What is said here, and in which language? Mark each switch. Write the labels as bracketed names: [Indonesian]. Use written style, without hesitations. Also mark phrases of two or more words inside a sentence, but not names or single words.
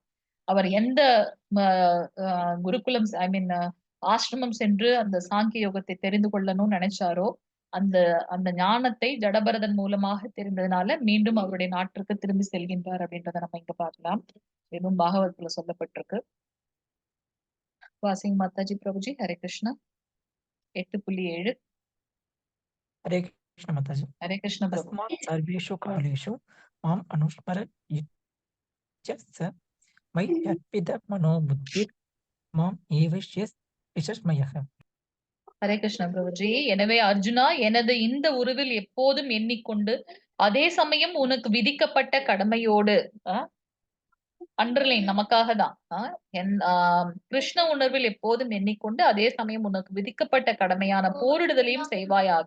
[Tamil] அவர் எந்த குருகுலம் [English] I mean [Tamil] ஆசிரமம் சென்று அந்த சாங்கிய யோகத்தை தெரிந்து கொள்ளணும்னு நினைச்சாரோ அந்த அந்த ஞானத்தை ஜடபரதன் மூலமாக தெரிந்ததுனால மீண்டும் அவருடைய நாட்டிற்கு திரும்பி செல்கின்றார் அப்படின்றத நம்ம இங்க பார்க்கலாம். இதுவும் பாகவதத்துல சொல்லப்பட்டிருக்கு. வாசிங் மாதாஜி பிரபுஜி. ஹரே கிருஷ்ணா. 8.7. [Hindi] हरे कृष्ण माताजी। हरे कृष्ण प्रभु. [Sanskrit] तस्मात् सर्वेषु कालेषु माम् अनुस्मर युज्यस्य मयि अर्पित मनो बुद्धिर् माम् विशस्मयः। [Tamil] ஹரே கிருஷ்ண பிரபுஜி. எனவே அர்ஜுனா, எனது இந்த உருவில் எப்போதும் எண்ணிக்கொண்டு அதே சமயம் உனக்கு விதிக்கப்பட்ட கடமையோடு அண்டர்லைன் நமக்காக தான் கிருஷ்ண உணர்வில் எப்போதும் எண்ணிக்கொண்டு அதே சமயம் உனக்கு விதிக்கப்பட்ட கடமையான போரிடுதலையும் செய்வாயாக.